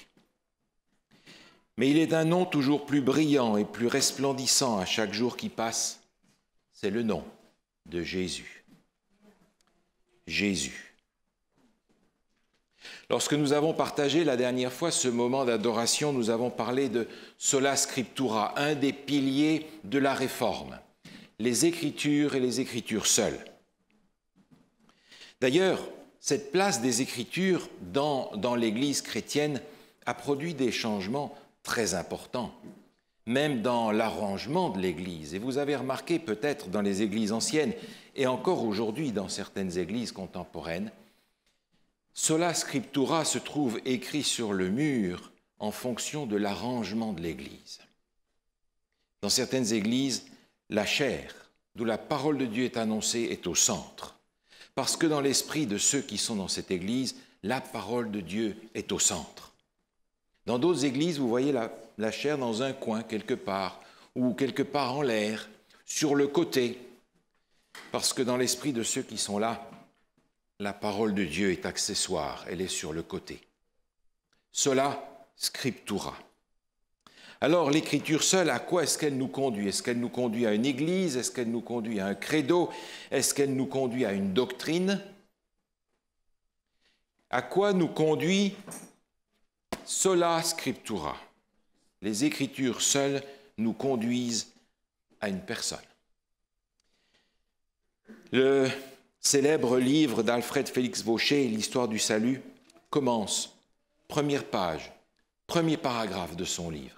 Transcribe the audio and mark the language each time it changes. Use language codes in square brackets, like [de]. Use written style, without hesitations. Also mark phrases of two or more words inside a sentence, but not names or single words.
[fr] Mais il est un nom toujours plus brillant et plus resplendissant à chaque jour qui passe, c'est le nom de Jésus. Jésus. Lorsque nous avons partagé la dernière fois ce moment d'adoration, nous avons parlé de [la] sola scriptura, [fr] un des piliers de la réforme, les Écritures et les Écritures seules. D'ailleurs, cette place des Écritures dans l'Église chrétienne a produit des changements très importants, même dans l'arrangement de l'Église. Et vous avez remarqué peut-être dans les Églises anciennes, et encore aujourd'hui dans certaines églises contemporaines, [la] sola scriptura [fr] se trouve écrit sur le mur en fonction de l'arrangement de l'église. Dans certaines églises, la chair, d'où la parole de Dieu est annoncée, est au centre. Parce que dans l'esprit de ceux qui sont dans cette église, la parole de Dieu est au centre. Dans d'autres églises, vous voyez la chair dans un coin quelque part, ou quelque part en l'air, sur le côté. Parce que dans l'esprit de ceux qui sont là, la parole de Dieu est accessoire, elle est sur le côté. [la] Sola scriptura. [fr] Alors, l'écriture seule, à quoi est-ce qu'elle nous conduit? Est-ce qu'elle nous conduit à une église? Est-ce qu'elle nous conduit à un credo? Est-ce qu'elle nous conduit à une doctrine? À quoi nous conduit [la] sola scriptura? [fr] Les écritures seules nous conduisent à une personne. Le célèbre livre d'Alfred Félix Vaucher, L'histoire du salut, commence, première page, premier paragraphe de son livre.